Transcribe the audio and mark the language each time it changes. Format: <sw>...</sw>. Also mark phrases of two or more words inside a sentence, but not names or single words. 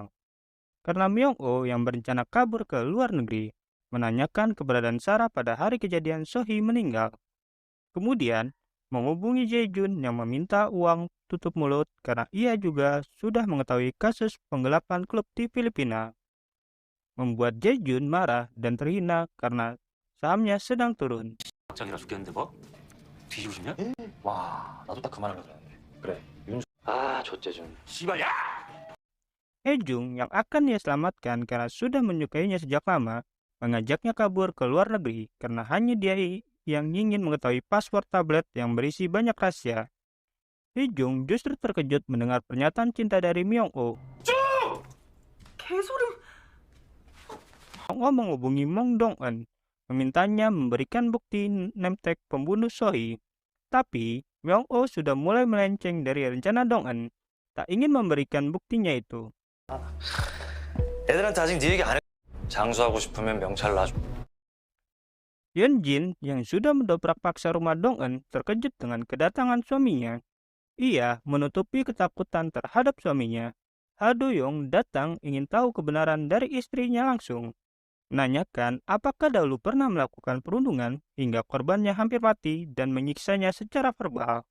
<id>Karena Myung-oh yang berencana kabur ke luar negeri, menanyakan keberadaan Sarah pada hari kejadian Sohee meninggal. Kemudian, menghubungi Jae-jun yang meminta uang tutup mulut karena ia juga sudah mengetahui kasus penggelapan klub di Filipina. Membuat Jae-jun marah dan terhina karena sahamnya sedang turun.</id> <ko>장이라 죽겠는데 뭐? 뒤지고 싶냐? 와, 나도 딱 그만하려고 그랬는데. 그래, 윤수. 아, 조재준. 씨발, 야!</ko> <id>Hejung yang akan ia selamatkan karena sudah menyukainya sejak lama, mengajaknya kabur ke luar negeri karena hanya dia yang ingin mengetahui password tablet yang berisi banyak rahasia. Hejung justru terkejut mendengar pernyataan cinta dari Myung-oh.</id> <ko>개소름.</ko> <id>Myung-oh menghubungi Mong Dong-eun, memintanya memberikan bukti nemtek pembunuh Sohee. Tapi, Myung-oh sudah mulai melenceng dari rencana Dong-eun, tak ingin memberikan buktinya itu.</id> <ko>애들한테 아직 네 얘기 안 해. 장수하고 싶으면 명찰 놔줘.</ko> <id>Yeon-jin yang sudah mendobrak paksa rumah Dong-eun terkejut dengan kedatangan suaminya. Ia menutupi ketakutan terhadap suaminya. Ha Do-young datang ingin tahu kebenaran dari istrinya langsung. Menanyakan apakah dahulu pernah melakukan perundungan hingga korbannya hampir mati dan menyiksanya secara verbal.</id>